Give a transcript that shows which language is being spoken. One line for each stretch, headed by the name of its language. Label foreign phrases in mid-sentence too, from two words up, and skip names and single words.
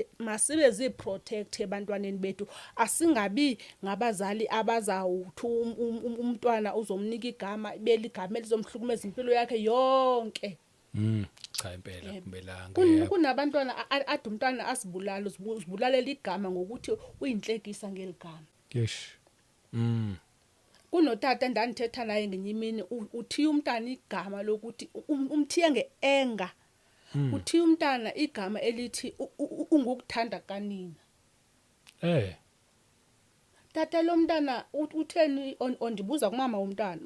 Zulu: Masibe ziprotect ebantwaneni bethu. Asingabi ngabazali abazawuthi umntwana uzomnika igama beligama elizomhlukumeza impilo yakhe yonke. Cha impela kumbelanga. Kunabantwana ade umntwana asibulala uzibulalela igama ngokuthi uyinhlekisa ngeligama.
Xhosa: Kunotata endandithetha naye ngenye imini uthiya umntana igama lokuthi umthiye ngeenga. Uthiya umntana igama elithi ungukuthanda kanina. Tata lo mntana utheni ondibuza kumama womntana.